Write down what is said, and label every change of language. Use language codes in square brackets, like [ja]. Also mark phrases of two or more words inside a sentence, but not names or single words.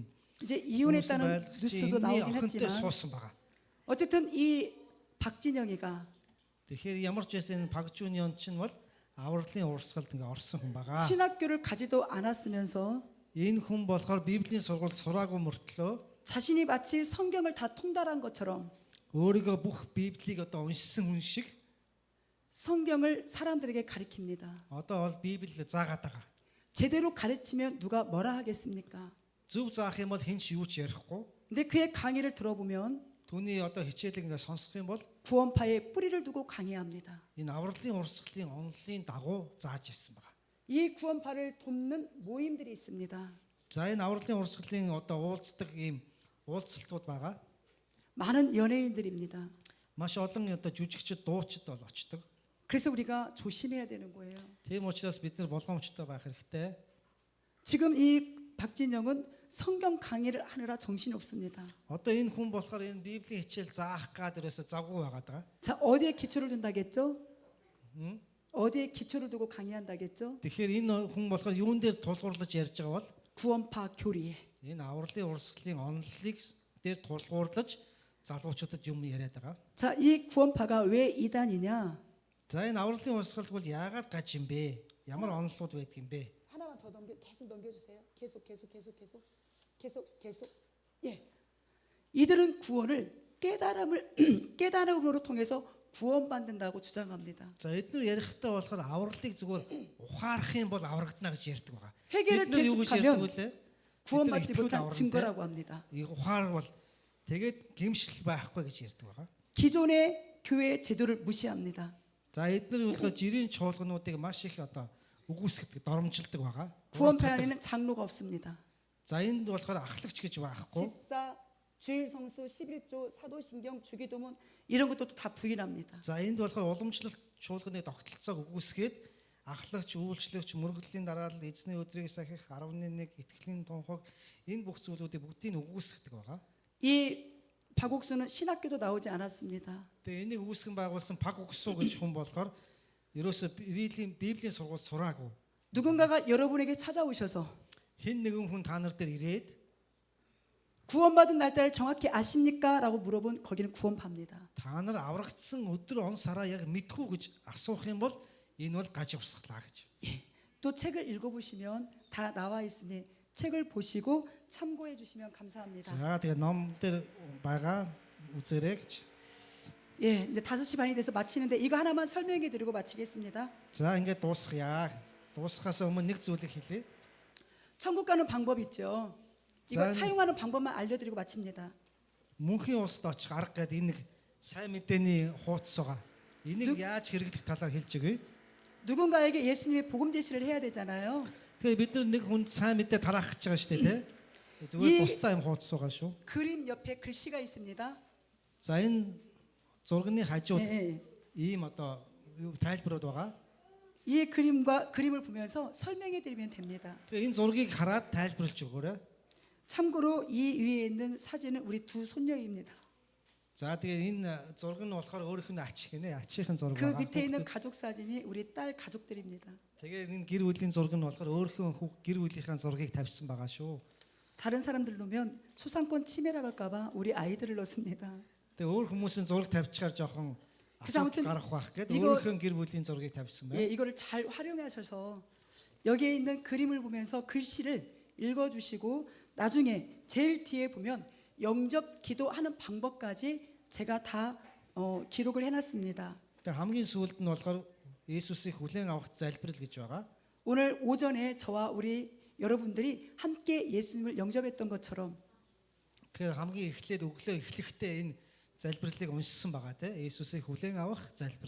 [ko] 이제 이혼했다는 뉴스도 나오긴 [mn] охинтой [ko] 했지만 [mn] суусан байгаа. [ko] 어쨌든 이 박진영이가 [mn] Тэгэхээр ямар ч байсан Пагжиньон чинь бол авралын урсгалд ингээ орсон хүн байгаа. [ko] 신학교를 가지도 않았으면서 [mn] Энэ хүн болохоор Библийн сургууль сураагүй мөртлөө [ko] 자신이 마치 성경을 다 통달한 것처럼 [mn] өөрийгөө бүх Библийг одоо уншсан хүн шиг [ko] 성경을 사람들에게 가리킵니다. [mn] одоо бол Библийг заагаад байгаа. [ko] 제대로 가르치면 누가 뭐라 하겠습니까? [mn] Зөв заах юм бол хэн ч юу ч ярихгүй. [ko] 근데 그의 강의를 들어보면 [mn] Түүний одоо хичээлийг ингээ сонсох юм бол [ko] 구원파에 뿌리를 두고 강의합니다. [mn] энэ авралын урсгалын онолын дагуу зааж ирсэн байгаа. [ko] 이 구원파를 돕는 모임들이 있습니다. [mn] За энэ авралын урсгалын одоо уулздаг ийм уулзалтууд байгаа. [ko] 많은 연예인들입니다. [mn] Маш олон одоо жүжигчд, дуучид бол очдог. [ko] 그래서 우리가 조심해야 되는 거예요. [mn] Тийм учраас бид нар болгоомжтой байх хэрэгтэй. [ko] 지금 이 박진영은 성경 강의를 하느라 정신이 없습니다. [mn] Одоо энэ хүн болохоор энэ Библийн хичээл заах гад ерөөсө завгүй байгаад байгаа. [ko] 자, 어디에 기초를 둔다겠죠? Мм. 어디에 기초를 두고 강의한다겠죠? [mn] Тэгэхээр энэ хүн болохоор юун дээр тулгуурлаж ярьж байгаа бол [ko] 구원파 교리에. [mn] энэ авралын урсгалын онолыг дээр тулгуурлаж залуучуудад юм яриад байгаа. [ko] 자, 이 구원파가 왜 이단이냐? [mn] За энэ авралын урсгал бол яагаад гаж юм бэ? Ямар онолууд байдаг юм бэ? [ko] 하나만 더 계속 넘겨주세요. 계속. 예. 이들은 구원을 깨달음으로 통해서 구원받는다고 주장합니다. [mn] За эдгээр ярихдаа болохоор авралыг зүгээр ухаарах юм бол аврагдана гэж ярьдаг байгаа. [ko] 회개를 [mn] Бид нар юу гэж ярьдаг [ko] 계속하면 [mn] вүлээ? [ko] 구원받지 이틀 못한 나오는데? 증거라고 합니다. [mn] 이 ухаарвал тэгээд гимшил байхгүй гэж ярьдаг байгаа. [ko] 기존의 교회 제도를 무시합니다. [mn] За эдгээр болохоор жирийн чуулгануудыг маш их одоо үгүйсгдэг, доромжилдаг байгаа. [ko] 구원파 안에는 장로가 없습니다. [mn] За энд болохоор ахлагч гэж байхгүй. [ko] 집사, 주일 성수, 11조, 사도신경, 주기도문 이런 것도 다 부인합니다. [mn] За энд болохоор уламжлалт чуулганы тогтолцоог үгүйсгээд ахлагч, үйлчлэгч, мөргөдлийн дараалал, эзний өдрийг сахих, 11 итгэлийн тунхаг энэ бүх зүйлүүдийг бүгдийг үгүйсгдэг байгаа. [ko] 이 박옥수는 신학교도 나오지 않았습니다. [mn] Тэгээ энийг үүсгэн байгуулсан Паг Угсуу гэж хүн болохоор ерөөсө Библийн сургууль сураагүй. [ko] 누군가가 여러분에게 찾아오셔서 [mn] Хэн нэгэн хүн та нар дээр ирээд [ko] 구원받은 날짜를 정확히 아십니까? 라고 물어본 거기는 구원파입니다. [mn] та нар аврагдсан өдөр он сараа яг мэдхүү гэж асуух юм бол энэ бол гаж урсгалаа гэж. [ko] 또 책을 읽어보시면 다 나와 있으니 책을 보시고 참고해 주시면 감사합니다. [mn] За тэгээ ном дээр байгаа үзээрэй гэж. [ko] 예, 이제 5시 반이 돼서 마치는데 이거 하나만 설명해 드리고 마치겠습니다. [mn] За ингээд дуусгая. Дуусгахаас өмнө нэг зүйлийг хэлье. [ko] 천국 가는 방법 있죠. 이거 자, 사용하는 방법만 알려드리고 마칩니다. [mn] Мөнхийн улсад очих арга гэдэг энэ нэг сайн мэдээний хуудас байгаа. Энийг яаж хэрэглэх талаар хэлж өгье. [ko] 누군가에게 예수님의 복음 제시를 해야 되잖아요. [mn] Тэгээ бид нар нэг хүнд сайн мэдээ тараах гэж байгаа шүү дээ, тий? [ko] 이- [mn] Зүгээр бусдаа юм хуудас байгаа шүү. [ko] 그림 옆에 글씨가 있습니다. [mn] За энэ зургийн хажууд [ko] 예, 예. [mn] ийм одоо юу тайлбарууд байгаа. [ko] 이 그림과 그림을 보면서 설명해 드리면 됩니다. [mn] Тэгээ энэ зургийг хараад тайлбарлаж өгөөрэй. [ko] 참고로 이 위에 있는 사진은 우리 두 손녀입니다. [mn] За тэгээ энэ зураг нь болохоор өөрийнх нь ач гинэ, ачийн зураг [ko] 그 [mn] байгаа. [ko] 밑에 있는 가족 사진이 우리 딸 가족들입니다. [mn] Тэгээ энэ гэр бүлийн зураг нь болохоор өөрийнхөө гэр бүлийнхээ зургийг тавьсан байгаа шүү. [ko] 다른 사람들 놓으면 초상권 침해라 할까봐 우리 아이들을 넣습니다. [mn] Тэгээ өөр хүмүүсийн зураг тавьчихаар жоохон [ko] 그래서 [mn] асуудал [ko] 아무튼 [mn] гарах байх гэдэг [ko] 이거- [mn] өөрийнхөө гэр бүлийн зургийг тавьсан [ko] 예, [mn] байна. [ko] 이거를 잘 활용하셔서 여기에 있는 그림을 보면서 글씨를 읽어주시고 나중에 제일 뒤에 보면 영접 기도하는 방법까지 제가 다 기록을 해놨습니다. [mn] Тэгээ хамгийн сүүлд нь болохоор Иесусыг хүлээн авах залбирал гэж байгаа. [ko] 오늘 오전에 저와 우리 여러분들이 함께 예수님을 영접했던 것처럼 [mn] Тэгэхээр хамгийн эхлээд өглөө эхлэхдээ энэ залбиралыг уншсан байгаа те. Иесусыг хүлээн авах залбирал.